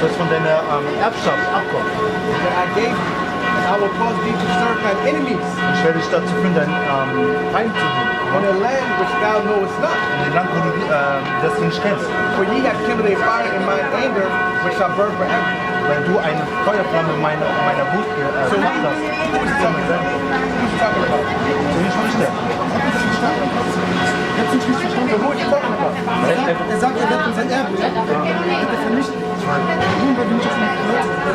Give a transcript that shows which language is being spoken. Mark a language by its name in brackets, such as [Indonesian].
[German] sollst von deiner Erbschaft abkommen. [English] that I gave thee, and I will cause thee to serve thine enemies [German] Ich werde dich dazu führen, deinen Feind zu dienen. [English] in a land which thou knowest not. [German] In dem Land, wo du das du nicht kennst. [English] For ye have kindled a fire in mine anger, which shall burn forever. [German] Weil du eine Feuerflamme in meiner Wut gemacht hast. [English] Who's talking about? [German] So nicht der. [English] So who is he talking about? [German] Er sagt, er wird sein Erbe, ja? Er wird vernichtet. Nun, weil du nicht auf ihn gehört